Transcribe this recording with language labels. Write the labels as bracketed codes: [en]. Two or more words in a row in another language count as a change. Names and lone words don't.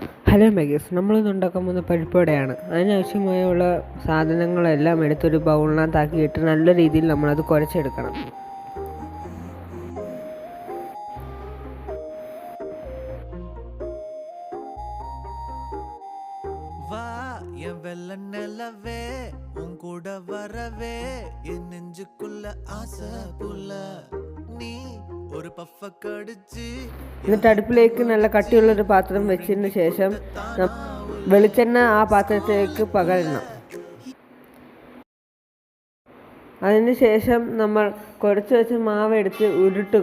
[ml] ഹലോ മെഗീസ്, നമ്മളിന്ന് ഉണ്ടാക്കാൻ പോകുന്ന പരിപ്പുവടയാണ്. അതിനാവശ്യമായുള്ള സാധനങ്ങളെല്ലാം എടുത്തൊരു ബൗളിനകത്താക്കിയിട്ട് നല്ല രീതിയിൽ നമ്മളത് കുഴച്ചെടുക്കണം. [ta] வா என் வெள்ள நிலவே உன் கூட வரவே என் நெஞ்சுக்குள்ள ஆசை புள்ள [ml] നീ ഒരു പഫ കടിച്ച്. എന്നിട്ട് അടുപ്പിലേക്ക് നല്ല കട്ടിയുള്ളൊരു പാത്രം വെച്ചതിന് ശേഷം വെളിച്ചെണ്ണ ആ പാത്രത്തിലേക്ക് പകരണം. അതിന് ശേഷം നമ്മൾ കുഴച്ച് വെച്ച മാവ് എടുത്ത് ഉരുട്ടുക.